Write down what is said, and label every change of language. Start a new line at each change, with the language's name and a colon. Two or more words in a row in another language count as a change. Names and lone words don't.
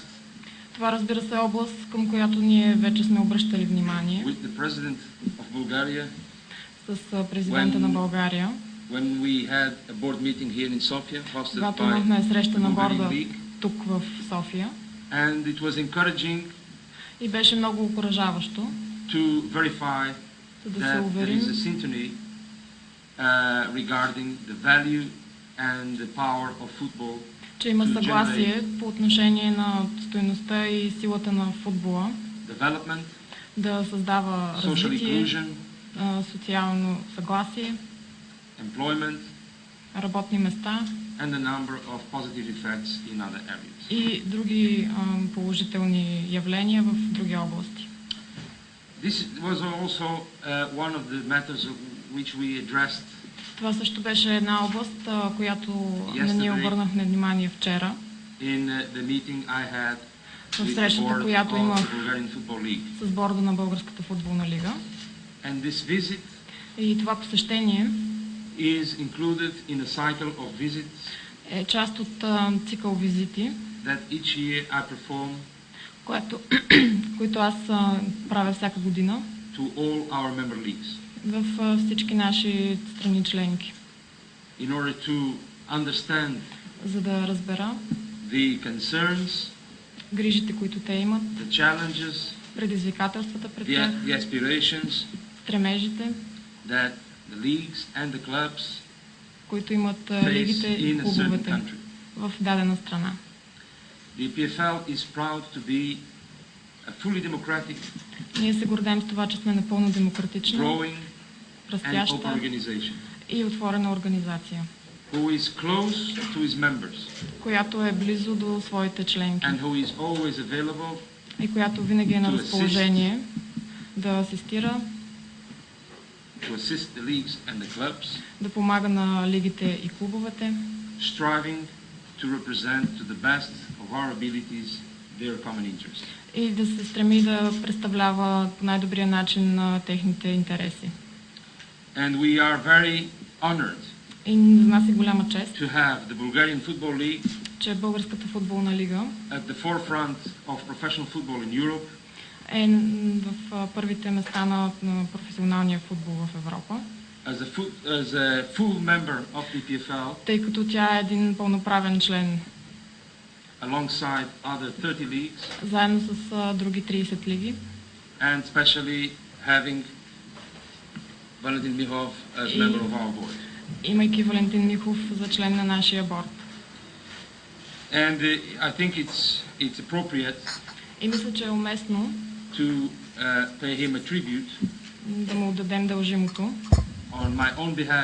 Bulgarian: Това, разбира се, е област, към която ние вече сме обръщали внимание
English: with the President of Bulgaria
Bulgarian: с президента на България,
English: when we had a board meeting here in Sofia, hosted
Bulgarian: когато
English: by
Bulgarian: имахме среща на
English: Bulgarian
Bulgarian: борда
English: League,
Bulgarian: тук в София.
English: and it was encouraging
Bulgarian: И беше много окуражаващо
English: to verify
Bulgarian: за да се
English: that there
Bulgarian: уверим,
English: is a syntony regarding the value and the power of football
Bulgarian: че има
English: to
Bulgarian: съгласие по отношение на стойността и силата на футбола,
English: development,
Bulgarian: да създава
English: social
Bulgarian: развитие,
English: inclusion,
Bulgarian: социално съгласие,
English: employment,
Bulgarian: работни места
English: and a number of positive effects in other areas.
Bulgarian: и други положителни явления в други области.
English: This was also one of the matters of which we addressed
Bulgarian: Това също беше една област, която на ние обърнахме внимание вчера
English: in the meeting I had
Bulgarian: в
English: with the
Bulgarian: срещата,
English: board
Bulgarian: която
English: of
Bulgarian: имах
English: the Bulgarian Football League.
Bulgarian: с борда на Българската футболна лига.
English: And this visit
Bulgarian: И това посещение
English: is included in a cycle of visits
Bulgarian: е част от цикъл визити,
English: that each year I perform
Bulgarian: които аз правя всяка година
English: to all our member leagues
Bulgarian: в всички наши страни членки,
English: in order to understand
Bulgarian: за да разбера
English: the concerns,
Bulgarian: грижите, които те имат,
English: the challenges,
Bulgarian: предизвикателствата пред тях,
English: the aspirations
Bulgarian: стремежите,
English: that the leagues and the clubs
Bulgarian: които имат
English: face
Bulgarian: лигите и
English: in a certain
Bulgarian: клубовете
English: country.
Bulgarian: в дадена страна.
English: The EPFL is proud to be a fully democratic,
Bulgarian: Ние се гордеем с това, че сме напълно демократична,
English: growing and
Bulgarian: растяща
English: open organization
Bulgarian: и отворена организация,
English: who is close to its members
Bulgarian: която е близо до своите членки
English: and who is always available
Bulgarian: и която винаги е на разположение да асистира,
English: to assist the leagues and the clubs,
Bulgarian: да помага на лигите и клубовете,
English: striving to represent to the best of our abilities their common interests.
Bulgarian: и да се стреми да представлява по най-добрия начин на техните интереси.
English: And we are very honored
Bulgarian: И за нас е голяма чест,
English: to have the Bulgarian Football League
Bulgarian: че Българската футболна лига
English: at the forefront of professional football in Europe,
Bulgarian: е в първите места на професионалния футбол в Европа,
English: as a full member of the EPFL,
Bulgarian: тъй като тя е един пълноправен член,
English: alongside other 30 leagues,
Bulgarian: заедно с други 30 лиги,
English: and especially having Valentin Mihov as member of our board.
Bulgarian: имайки Валентин Михов за член на нашия борд.
English: And I think it's appropriate
Bulgarian: И мисля, че е уместно
English: to pay him a tribute
Bulgarian: да му отдадем дължимото
English: on my own behalf